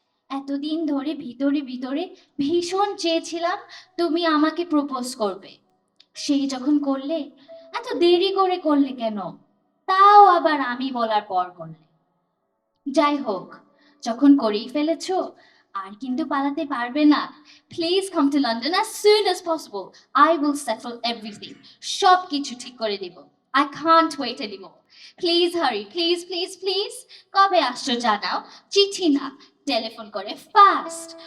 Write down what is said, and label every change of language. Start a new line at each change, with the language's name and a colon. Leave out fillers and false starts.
Bangla: এতদিন ধরে ভিতরে ভিতরে ভীষণ চেয়েছিলাম তুমি আমাকে প্রপোজ করবে, সেই যখন করলে এত দেরি করে করলে কেন? তাও আবার আমি বলার পর করলে। যাই হোক, যখন করেই ফেলেছো আর কিন্তু পালাতে পারবে না।
English: Please come to London as soon as possible. I will settle everything.
Bangla: সব কিছু ঠিক করে দেব।
English: I can't wait anymore. Please hurry, please, please, please.
Bangla: কবে আসছো জানাও, চিঠি না, টেলিফোন করে ফাস্ট।